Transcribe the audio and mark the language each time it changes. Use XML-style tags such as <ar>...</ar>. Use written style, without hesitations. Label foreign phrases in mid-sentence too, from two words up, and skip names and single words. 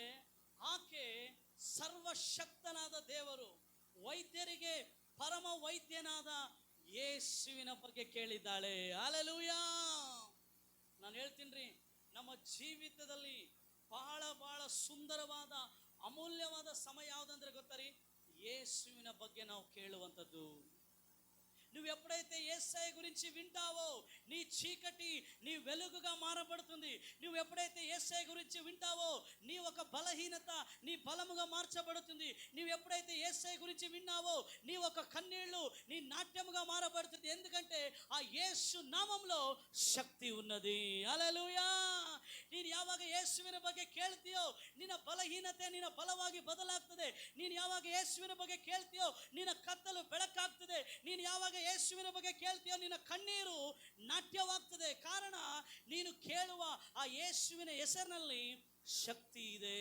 <kn>ಆಕೆ ಸರ್ವಶಕ್ತನಾದ ದೇವರು, ವೈದ್ಯರಿಗೆ ಪರಮ ವೈದ್ಯನಾದ ಯೇಸುವಿನ ಬಗ್ಗೆ ಕೇಳಿದ್ದಾಳೆ. ಹಲ್ಲೆಲೂಯ. ನಾನು ಹೇಳ್ತೀನಿ, ನಮ್ಮ ಜೀವಿತದಲ್ಲಿ ಬಹಳ ಬಹಳ ಸುಂದರವಾದ ಅಮೂಲ್ಯವಾದ ಸಮಯ ಯಾವುದಂದ್ರೆ ಗೊತ್ತಾ? ಯೇಸುವಿನ ಬಗ್ಗೆ ನಾವು ಕೇಳುವಂಥದ್ದು.</kn> <te>నువ్వు ఎప్పుడైతే యేసయ్య గురించి వింటావో నీ చీకటి నీ వెలుగుగా మారబడుతుంది. నువ్వు ఎప్పుడైతే యేసయ్య గురించి వింటావో నీ ఒక బలహీనత నీ బలముగా మార్చబడుతుంది. నువ్వు ఎప్పుడైతే యేసయ్య గురించి విన్నావో నీ ఒక కన్నీళ్లు నీ నాట్యముగా మారబడుతుంది. ఎందుకంటే ఆ యేసు నామములో ಶಕ್ತಿ ఉన్నది.</te> <kn>ಹಲ್ಲೆಲೂಯಾ. ನೀನು ಯಾವಾಗ ಯೇಸುವಿನ ಬಗ್ಗೆ ಕೇಳ್ತೀಯೋ ನಿನ್ನ ಬಲಹೀನತೆ ನಿನ್ನ ಬಲವಾಗಿ ಬದಲಾಗ್ತದೆ. ನೀನು ಯಾವಾಗ ಯೇಸುವಿನ ಬಗ್ಗೆ ಕೇಳ್ತೀಯೋ ನಿನ್ನ ಕತ್ತಲು ಬೆಳಕಾಗ್ತದೆ. ನೀನು ಯಾವಾಗ ಯೇಸುವಿನ ಬಗ್ಗೆ ಕೇಳ್ತೀಯೋ ನಿನ್ನ ಕಣ್ಣೀರು ನಾಟ್ಯವಾಗ್ತದೆ. ಕಾರಣ ನೀನು ಕೇಳುವ ಆ ಯೇಸುವಿನ ಹೆಸರಿನಲ್ಲಿ ಶಕ್ತಿ ಇದೆ.</kn>